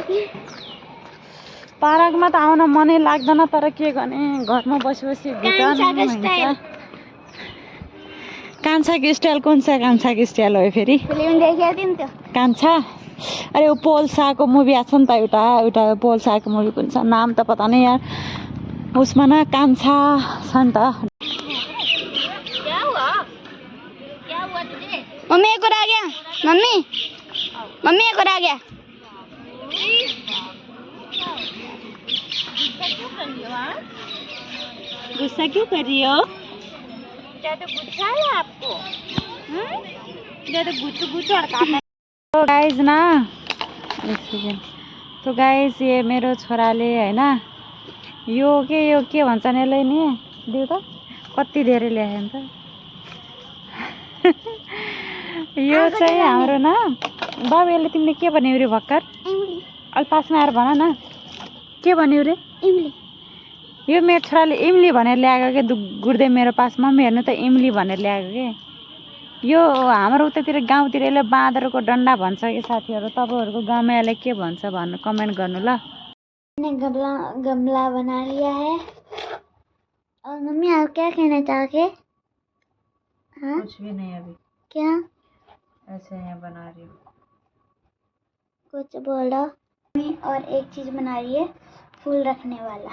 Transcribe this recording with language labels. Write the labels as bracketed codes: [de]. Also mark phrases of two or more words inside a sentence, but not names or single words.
[ne] पार्कमा त आउन मनै लाग्दैन, तर के गर्ने घरमा बसी बसी कान्छाको स्टाइल। कुन चाहिँ कान्छाको स्टाइल हो फेरि? फिल्म देखेको थियौ नि त्यो कान्छा? अरे वो पोल्साको मुभी आएको छ नि त, एउटा पोल्साको मुभी कुन छ नाम त पता नै यार, उसमा न कान्छा छ नि त। [hi] मम्मी एक और आ गया, मम्मी एक और आ गया। गुस्सा क्यों कर रही हो? ज्यादा गुस्सा है आपको? ज्यादा गुच्चू और काटना। तो गाइज ना, एक सेकेन्ड। तो गाइज ये [ne] मेरो छोराले हैन यो के भन्छन् यसलाई नि, दिउ त कति धेरै ल्यायो नि त। यो चाहिँ हाम्रो न बाबु, यसले तिमीले के भन्यौ रे भर्खर? अलि पासमा आएर भन न, के भन्यौ रे? इमली। यो मेरो छोराले इमली भनेर ल्याएको के गुड्दै मेरो पासमा। मम्मी हेर्नु त इमली भनेर ल्याएको के। यो हाम्रो उतातिर गाउँतिर यसले बाँदरको डन्डा भन्छ कि साथीहरू। तपाईँहरूको गाउँमा यसलाई के भन्छ भन्नु कमेन्ट गर्नु ल। [hi] मैंने गमला बना लिया है। और मम्मी आप क्या कहना चाहोगे? हाँ कुछ भी नहीं अभी। क्या? ऐसे यहाँ बना रही हूँ। कुछ बोलो। मम्मी और एक चीज बना रही है, फूल रखने वाला।